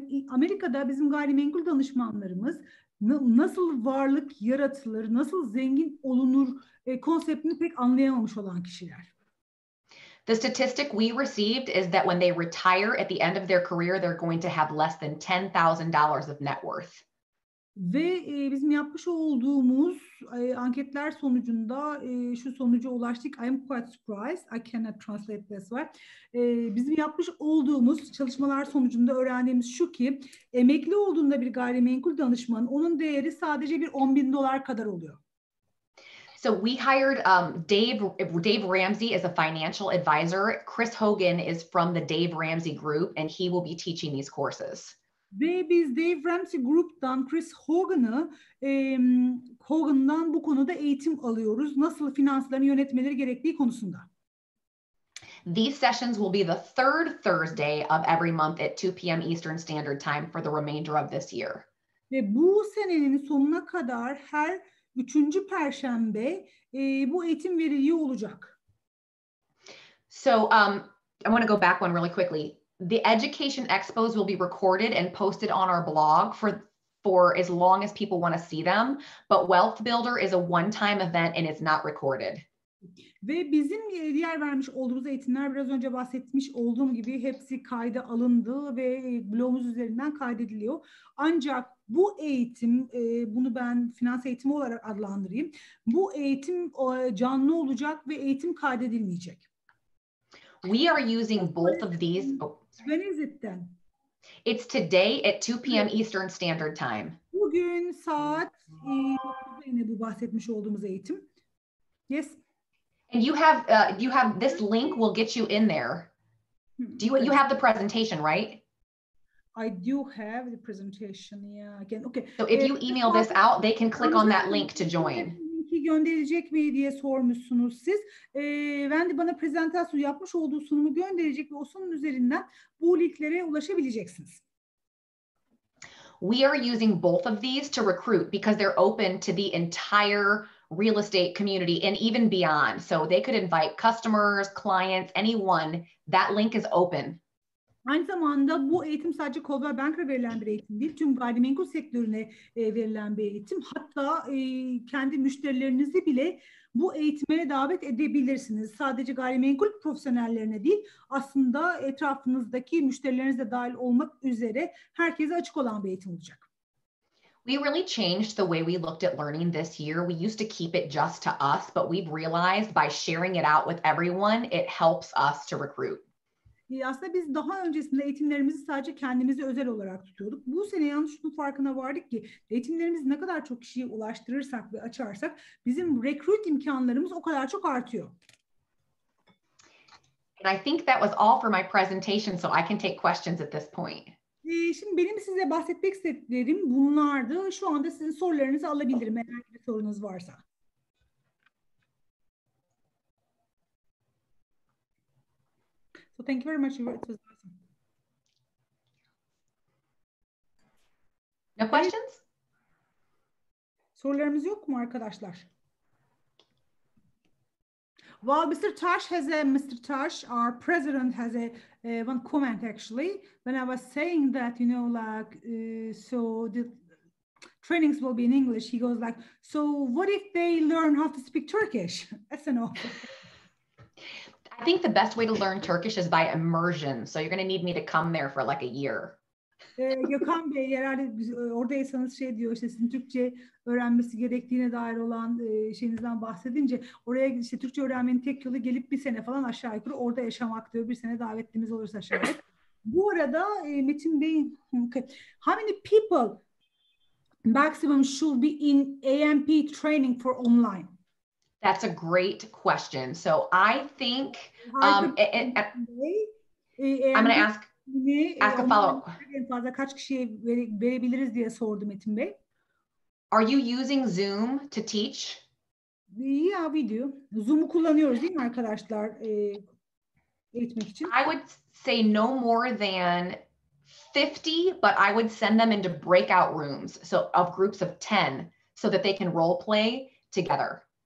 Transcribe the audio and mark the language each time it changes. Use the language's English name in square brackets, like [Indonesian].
[Turkish] Amerika'da bizim gayrimenkul danışmanlarımız nasıl varlık yaratılır, nasıl zengin olunur konseptini pek anlayamamış olan kişiler. [English] The statistic we received is that when they retire at the end of their career, they're going to have less than $10,000 of net worth. [Turkish] Ve bizim yapmış olduğumuz anketler sonucunda şu sonuca ulaştık. [English] I am quite surprised. I cannot translate this way. [Turkish] Bizim yapmış olduğumuz çalışmalar sonucunda öğrendiğimiz şu ki emekli olduğunda bir gayrimenkul danışmanın onun değeri sadece bir $10,000 kadar oluyor. [English] So we hired Dave Ramsey as a financial advisor. Chris Hogan is from the Dave Ramsey group and he will be teaching these courses. [Turkish] Ve biz Dave Ramsey Group'tan Chris Hogan'dan bu konuda eğitim alıyoruz. Nasıl finanslarını yönetmeleri gerektiği konusunda. [English] These sessions will be the third Thursday of every month at 2 p.m. Eastern Standard Time for the remainder of this year. [Turkish] Ve bu senenin sonuna kadar her 3. Perşembe bu eğitim veriliyor olacak. [English] So I want to go back one really quickly. The education expos will be recorded and posted on our blog for as long as people want to see them. But Wealth Builder is a one-time event and it's not recorded. [Turkish] Ve bizim diğer vermiş olduğumuz eğitimler biraz önce bahsetmiş olduğum gibi hepsi kayda alındı ve blogumuz üzerinden kaydediliyor. Ancak bu eğitim, bunu ben finans eğitimi olarak adlandırayım. Bu eğitim canlı olacak ve eğitim kaydedilmeyecek. [English] We are using both of these. When is it then? It's today at 2 p.m. Eastern Standard Time. [Turkish] Bugün saat yine bu bahsetmiş olduğumuz eğitim. [English] Yes. And you have this link will get you in there. You have the presentation, right? I do have the presentation. Yeah, again. Okay. So if you email this out, they can click on that link to join. [Turkish] Linki gönderilecek mi diye sormuşsunuz siz. Wendy bana prezentasyon yapmış olduğu sunumu gönderecek ve o sunum üzerinden bu linklere ulaşabileceksiniz. [English] We are using both of these to recruit because they're open to the entire real estate community and even beyond. So they could invite customers, clients, anyone. That link is open. [Turkish] Aynı zamanda bu eğitim sadece Coldwell Banker'a verilen bir eğitim değil. Tüm gayrimenkul sektörüne verilen bir eğitim. Hatta kendi müşterilerinizi bile bu eğitime davet edebilirsiniz. Sadece gayrimenkul profesyonellerine değil, aslında etrafınızdaki müşterileriniz de dahil olmak üzere herkese açık olan bir eğitim olacak. [English] We really changed the way we looked at learning this year. We used to keep it just to us, but we've realized by sharing it out with everyone, it helps us to recruit. [Turkish] Aslında biz daha öncesinde eğitimlerimizi sadece kendimize özel olarak tutuyorduk. Bu sene yalnız şunun farkına vardık ki eğitimlerimizi ne kadar çok kişiye ulaştırırsak ve açarsak bizim recruit imkanlarımız o kadar çok artıyor. [English] And I think that was all for my presentation, so I can take questions at this point. [Turkish] Şimdi benim size bahsetmek istediklerim bunlardı. Şu anda sizin sorularınızı alabilirim eğer bir sorunuz varsa. [English] So thank you very much. It was awesome. No questions? [Turkish] Sorularımız yok mu arkadaşlar? [English] Well, Mr. Tash, our president, has a one comment actually. When I was saying that, so the trainings will be in English, he goes like, so what if they learn how to speak Turkish? That's an offer. I think the best way to learn Turkish is by immersion. So you're going to need me to come there for like a year. [Turkish] Gökhan Bey herhalde oradaysanız diyor sizin Türkçe öğrenmesi gerektiğine dair olan şeyinizden bahsedince oraya Türkçe öğrenmenin tek yolu gelip bir sene falan aşağı yukarı orada yaşamak diyor. Bir sene davetlimiz olursa şayet. Bu arada [English] Metin Bey, how many people maximum should be in AMP training for online? That's a great question. So I think I'm going to ask a follow-up. [Turkish] En fazla kaç kişiye verebiliriz diye sordu Metin Bey. [English] Are you using Zoom to teach? Yeah, we do. [Turkish] Zoom'u kullanıyoruz değil mi arkadaşlar eğitmek için? [English] I would say no more than 50, but I would send them into breakout rooms, so of groups of 10, so that they can role play together.